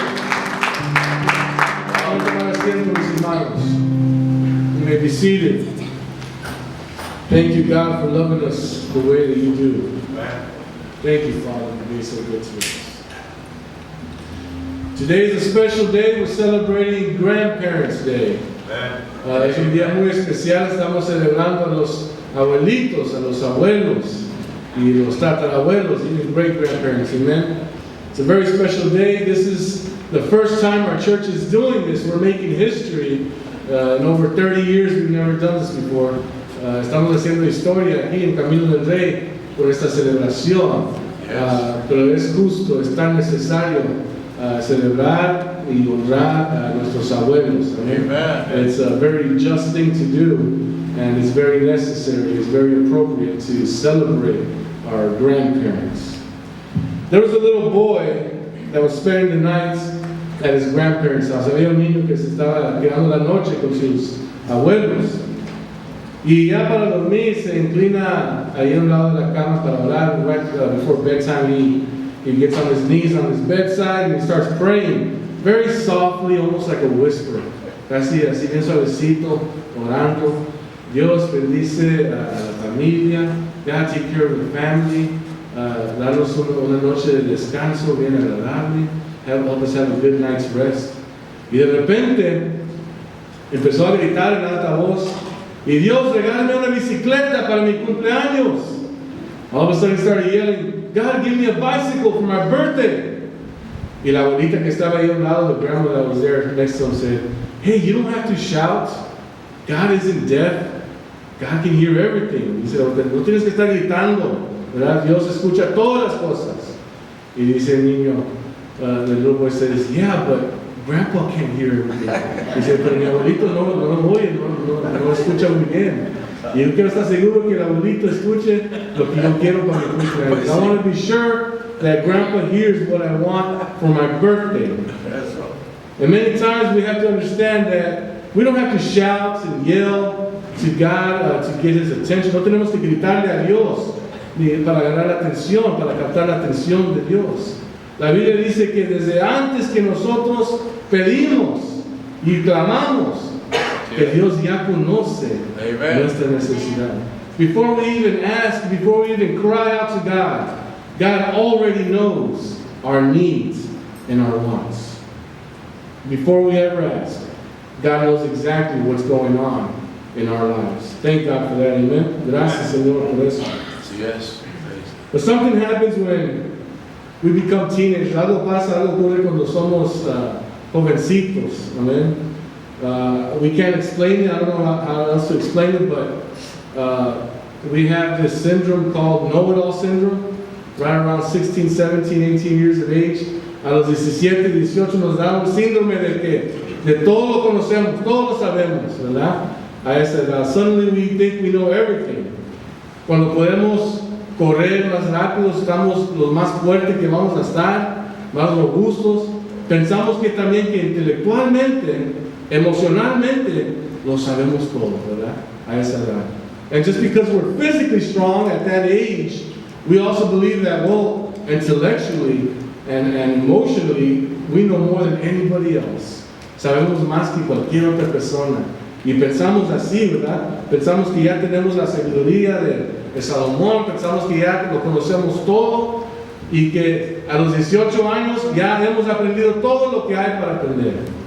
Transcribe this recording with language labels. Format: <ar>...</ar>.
<es>Vamos a tomar asiento, mis hermanos.</es> <en>You may be seated. Thank you, God, for loving us the way that you do. Thank you, Father, for being so good to us. Today is a special day. We're celebrating Grandparents' Day.</en> <es>Es un día muy especial. Estamos celebrando a los abuelitos, a los abuelos y los tatarabuelos,</es> <en>even great-grandparents.</en> <es>Amen.</es> <en>It's a very special day. This is the first time our church is doing this. We're making history. In over 30 years, we've never done this before.</en> <es>Estamos haciendo historia aquí en Camino del Rey por esta celebración. Pero es justo, es tan necesario celebrar y honrar a nuestros abuelos. Amen.</es> <en>It's a very just thing to do, and it's very necessary, it's very appropriate to celebrate our grandparents. There was a little boy that was spending the night at his grandparents' house.</en> <es>Había un niño que se estaba quedando la noche con sus abuelos. Y ya para dormir se inclina ahí a un lado de la cama para orar.</es> <en>Right before bedtime, he gets on his knees on his bedside and he starts praying very softly, almost like a whisper.</en> <es>Casi así bien suavecito, orando. Dios bendice a la familia.</es> <en>God take care of the family.</en> <es>Darnos una noche de descanso bien agradable.</es> <en>Help us have a good night's rest.</en> <es>Y de repente empezó a gritar en alta voz: y Dios, regálame una bicicleta para mi cumpleaños.</es> <en>All of a sudden he started yelling, God, give me a bicycle for my birthday.</en> <es>Y la abuelita que estaba ahí a un lado,</es> <en>the grandma that was there next to him, said, hey, you don't have to shout. God isn't deaf. God can hear everything.</en> <es>Dice, no tienes que estar gritando, ¿verdad? Dios escucha todas las cosas. Y dice el niño, the little boy says, yeah, but Grandpa can't hear everything. Dice, pero mi abuelito no oye, no escucha muy bien. Y yo quiero estar seguro que el abuelito escuche lo que yo quiero para mi cumpleaños.</es> <en>I want to be sure that Grandpa hears what I want for my birthday. And many times we have to understand that we don't have to shout and yell to God to get His attention.</en> <es>No tenemos que gritarle a Dios para ganar la atención, para captar la atención de Dios. La Biblia dice que desde antes que nosotros pedimos y clamamos, que Dios ya conoce nuestra necesidad.</es> <en>Before we even ask, before we even cry out to God, God already knows our needs and our wants. Before we ever ask, God knows exactly what's going on in our lives. Thank God for that, amen.</en> <es>Gracias, Señor, por eso.</es> <en>Yes. But something happens when we become teenagers.</en> <es>Algo pasa, algo ocurre cuando somos jovencitos, amen.</es> <en>We can't explain it. I don't know how else to explain it, but we have this syndrome called know-it-all syndrome. Right around 16, 17, 18 years of age.</en> <es>A los 17, 18 nos da un síndrome de que de todo lo conocemos, todo lo sabemos, ¿verdad? A esa edad.</es> <en>Suddenly we think we know everything.</en> <es>Cuando podemos correr más rápido, estamos los más fuertes que vamos a estar. más robustos. Pensamos que también que intelectualmente, emocionalmente, lo sabemos todo, ¿verdad? A esa edad.</es> <en>And just because we're physically strong at that age, we also believe that, well, intellectually and emotionally, we know more than anybody else.</en> <es>Sabemos más que cualquier otra persona. Y pensamos así, ¿verdad? Pensamos que ya tenemos la sabiduría de Salomón, pensamos que ya lo conocemos todo y que a los 18 años ya hemos aprendido todo lo que hay para aprender.</es>